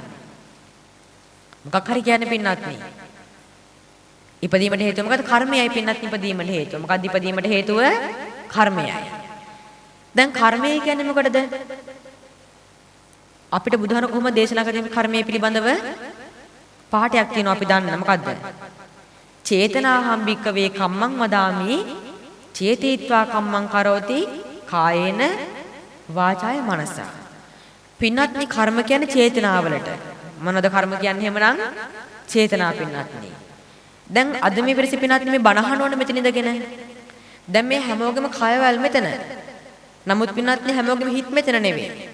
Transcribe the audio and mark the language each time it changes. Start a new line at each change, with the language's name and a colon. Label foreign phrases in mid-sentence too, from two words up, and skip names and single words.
Sinhala: මොකක් හරි කියන්නේ පින්වත්නි. ඉපදීමට හේතුව මොකද්ද? කර්මයයි පින්වත්නි ඉපදීමට හේතුව. මොකද්ද ඉපදීමට හේතුව? කර්මයයි. දැන් කර්මය කියන්නේ මොකටද? අපිට බුදුහාම කොහොමද දේශනා කරන්නේ කර්මය පිළිබඳව? පාඩයක් තියෙනවා අපි දන්න. මොකද්ද?
Pali: චේතනාහම් භික්කවේ කම්මං වදාමි චේතීත්වා කම්මං කරෝති කායේන වාචාය මනසා.
Sinhala: පින්වත්නි කර්ම කියන්නේ චේතනාවලට. මොනවද කර්ම කියන්නේ එහෙමනම්? චේතනා පින්වත්නි. දැන් අද මේ පිරිස පින්වත්නි මේ බණ අහනවනේ මෙතන ඉඳගෙන. දැන් මේ හැමෝගෙම කයවල් මෙතන. නමුත් පින්වත්නි හැමෝගෙම හිත මෙතන නෙවෙයි.